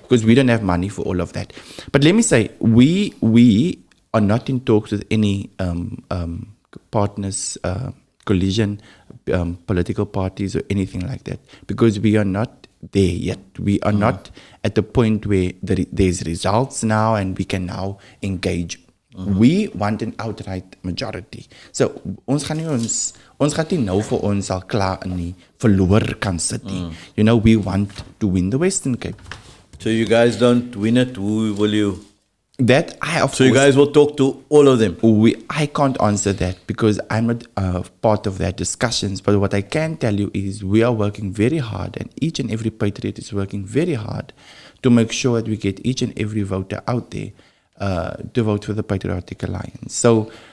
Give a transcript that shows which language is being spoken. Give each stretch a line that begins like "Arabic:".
English: Because we don't have money for all of that. But let me say, we are not in talks with any partners, coalition, political parties or anything like that, because we are not there yet. We are not at the point where there's results now and we can now engage. We want an outright majority.
Afrikaans: So ons gaan nie nou vir ons al klaar in die verloor kan sit nie.
English: We want to win the Western Cape. So you guys don't win it, who will you? So you guys will talk to all of them? I can't answer that because I'm not part of that discussions. But what I can tell you is we are working very hard, and each and every patriot is working very hard to make sure that we get each and every voter out there to vote for the Patriotic Alliance. So